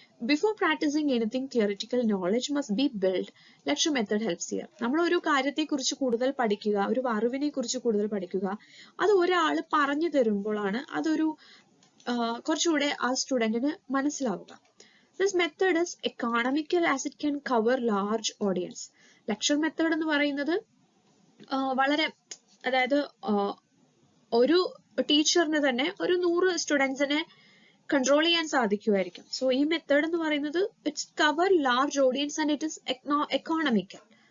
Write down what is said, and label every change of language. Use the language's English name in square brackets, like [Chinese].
[English] Before practicing anything theoretical knowledge must be build. Lecture method helps here. [Malayalam] നമ്മൾ ഒരു കാര്യത്തെക്കുറിച്ച് കൂടുതൽ പഠിക്കുക, ഒരു അറിവിനെ കുറിച്ച് കൂടുതൽ പഠിക്കുക, അത് ഒരാൾ പറഞ്ഞു തരുമ്പോഴാണ് അതൊരു കുറച്ചുകൂടെ ആ സ്റ്റുഡന്റിന് മനസ്സിലാവുക. [English] This method is economical as it can cover large audience. [Malayalam] Lecture method എന്ന് പറയുന്നത് വളരെ, അതായത് ഒരു ടീച്ചറിന് തന്നെ ഒരു 100 സ്റ്റുഡൻസിനെ കൺട്രോൾ ചെയ്യാൻ സാധിക്കുമായിരിക്കും. [English] so [Malayalam] ഈ മെത്തേഡ് എന്ന് പറയുന്നത് [English] It's cover large audience and it is economical.